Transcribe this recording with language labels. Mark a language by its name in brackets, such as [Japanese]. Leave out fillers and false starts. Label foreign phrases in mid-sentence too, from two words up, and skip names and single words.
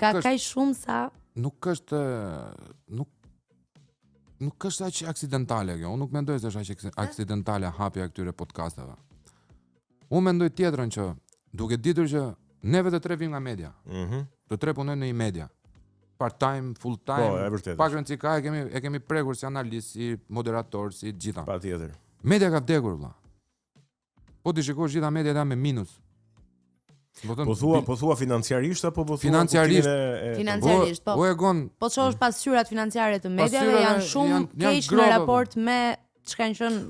[Albanian] ka kaq shumë sa nuk është aq aksidentale kjo. Unë nuk mendoj se është aq aksidentale hapja e këtyre podcasteve. Unë mendoj tjetrën që duke ditur që neve të tre vim nga media. Të tre punojmë në media. [English] Part-time, full-time, [Albanian] pak rëndësi ka, e kemi prekur si analist, si moderator, si gjitha. Patjetër. Media ka vdekur, vlla. Po ti shikosh gjitha media ta me minus. Po thua financiarisht apo po thua financiarisht, po. O Egon. Po çosh pasqyrat financiare të mediave janë shumë keq në raport me çka kanë qenë.